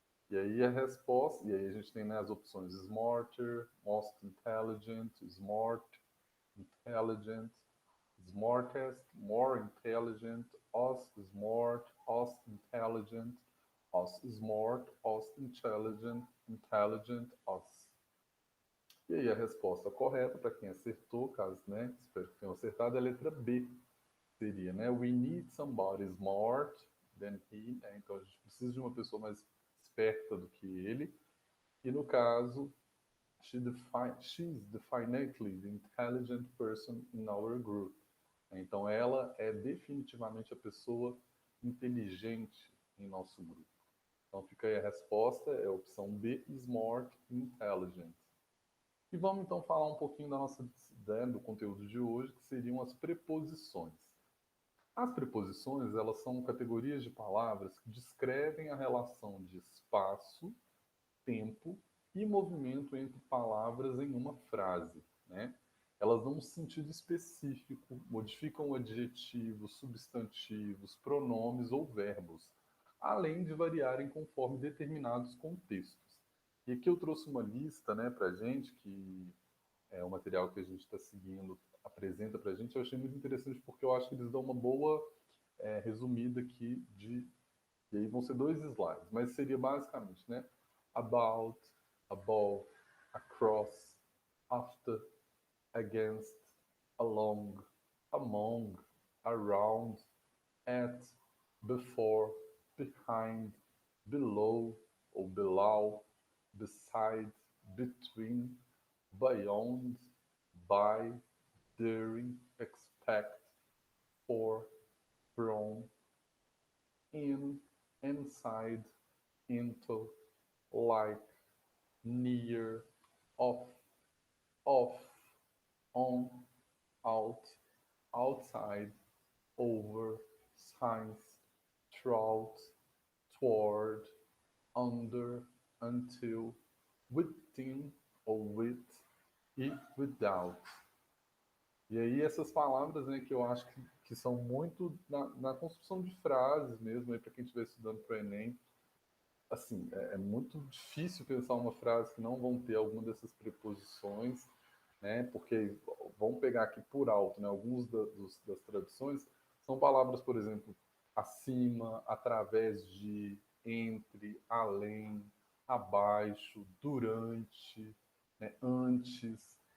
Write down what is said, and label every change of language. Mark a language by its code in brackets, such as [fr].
[pt] E aí a resposta, e aí a gente tem, né, as opções [en] smarter, most intelligent, smart, intelligent, smartest, more intelligent, us [pt] smart, us intelligent, us smart, us intelligent, intelligent, us. E aí a resposta correta, para quem acertou, caso, né, espero que tenham acertado, é a letra B. Seria, né, [en] we need somebody smart than he, [pt] né? Então a gente precisa de uma pessoa mais esperta do que ele. E no caso, [en] she's definitely the intelligent person in our group. [pt] Então ela é definitivamente a pessoa inteligente em nosso grupo. Então fica aí a resposta, é a opção B, [en] smart, intelligent. [pt] E vamos então falar um pouquinho da nossa, né, do conteúdo de hoje, que seriam as preposições. As preposições, elas são categorias de palavras que descrevem a relação de espaço, tempo e movimento entre palavras em uma frase, né? Elas dão um sentido específico, modificam adjetivos, substantivos, pronomes ou verbos, além de variarem conforme determinados contextos. E aqui eu trouxe uma lista, né, para gente, que é o material que a gente está seguindo, apresenta para a gente. Eu achei muito interessante porque eu acho que eles dão uma boa resumida aqui de... E aí vão ser 2 slides, mas seria basicamente, né? [en] About, above, across, after, against, along, among, around, at, before, behind, below [pt] ou [en] below, beside, between, beyond, by, during, expect, for, from, in, inside, into, like, near, off, on, out, outside, over, since, throughout, toward, under, until, within [pt] ou [en] with e without. [pt] E aí essas palavras, né, que eu acho que são muito na construção de frases mesmo, para quem estiver estudando para o Enem, assim, é muito difícil pensar uma frase que não vão ter alguma dessas preposições, né? Porque vamos pegar aqui por alto, né? Alguns das traduções são palavras, por exemplo, acima, através de, entre, além, abaixo, durante, né? Antes.